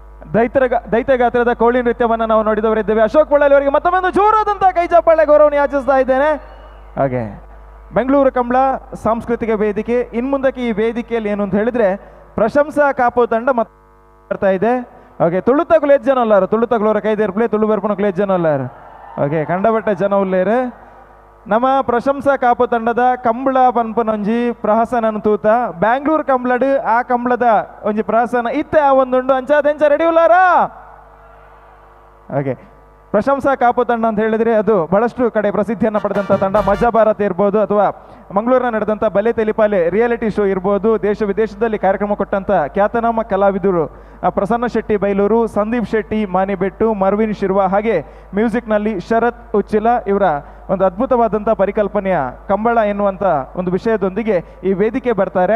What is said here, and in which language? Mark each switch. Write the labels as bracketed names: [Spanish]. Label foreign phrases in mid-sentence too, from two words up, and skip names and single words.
[Kannada] ದೈತ್ಯ ಗಾತ್ರದ ಕೋಳಿ ನೃತ್ಯವನ್ನು ನಾವು ನೋಡಿದವರಿದ್ದೇವೆ. ಅಶೋಕ್ ಬಳ್ಳಾಲಿ ಅವರಿಗೆ ಮತ್ತೊಮ್ಮೆ ಒಂದು ಜೋರಾದಂತಹ ಕೈ ಚಪ್ಪಾಳೆ ಗೌರವವನ್ನು ಯಾಚಿಸ್ತಾ ಇದ್ದೇನೆ. ಹಾಗೆ ಬೆಂಗಳೂರು ಕಂಬಳ ಸಾಂಸ್ಕೃತಿಕ ವೇದಿಕೆ ಇನ್ಮುಂದಕ್ಕೆ ಈ ವೇದಿಕೆಯಲ್ಲಿ ಏನು ಅಂತ ಹೇಳಿದ್ರೆ ಪ್ರಶಂಸಾ ಕಾಪು ತಂಡ ಮತ್ತೆ ಬರ್ತಾ ಇದೆ. ಓಕೆ, [Tulu] ತುಳುತ ಕುಲೇಜ್ ಜನ ಅಲ್ಲಾರು, ತುಳುತ ಕುಲೋರ ಕೈದೇರ್ಪ್ಲೆ ತುಳು ಬೆರ್ಪನ ಕುಲೇಜ್ ಜನ ಅಲ್ಲಾರು. ಓಕೆ, ಕಂಡಬಟ್ಟ ಜನ ಉಲ್ಲೇರು. ನಮ್ಮ ಪ್ರಶಂಸಾ ಕಾಪು ತಂಡದ ಕಂಬಳ ಪನ್ಪನೊಂಜಿ ಪ್ರಹಸನ ತೂತ ಬ್ಯಾಂಗ್ಳೂರ್ ಕಂಬಳಡ್ ಆ ಕಂಬಳದ ಒಂಜಿ ಪ್ರಹಸನ ಇತ್ತೆ ಆ ಒಂದುಂಡು ಅಂಚಾದೆಂಚ ರೆಡಿ ಉಲ್ಲಾರಾ. [Kannada] ಓಕೆ, ಪ್ರಶಂಸಾ ಕಾಪು ತಂಡ ಅಂತ ಹೇಳಿದ್ರೆ ಅದು ಬಹಳಷ್ಟು ಕಡೆ ಪ್ರಸಿದ್ಧಿಯನ್ನು ಪಡೆದಂಥ ತಂಡ. ಮಜಾ ಭಾರತ್ ಇರ್ಬೋದು ಅಥವಾ ಮಂಗಳೂರಿನ ನಡೆದಂಥ ಬಲೆ ತೆಲಿಪಾಲೆ [English] reality show [Kannada] ಇರ್ಬೋದು, ದೇಶ ವಿದೇಶದಲ್ಲಿ ಕಾರ್ಯಕ್ರಮ ಕೊಟ್ಟಂಥ ಖ್ಯಾತನಾಮ ಕಲಾವಿದರು ಪ್ರಸನ್ನ ಶೆಟ್ಟಿ ಬೈಲೂರು, ಸಂದೀಪ್ ಶೆಟ್ಟಿ ಮಾನಿಬೆಟ್ಟು, ಮರ್ವಿನ್ ಶಿರ್ವಾ, ಹಾಗೆ ಮ್ಯೂಸಿಕ್ನಲ್ಲಿ ಶರತ್ ಉಚ್ಚಿಲ ಇವರ ಒಂದು ಅದ್ಭುತವಾದಂಥ ಪರಿಕಲ್ಪನೆಯ ಕಂಬಳ ಎನ್ನುವಂಥ ಒಂದು ವಿಷಯದೊಂದಿಗೆ ಈ ವೇದಿಕೆ ಬರ್ತಾರೆ.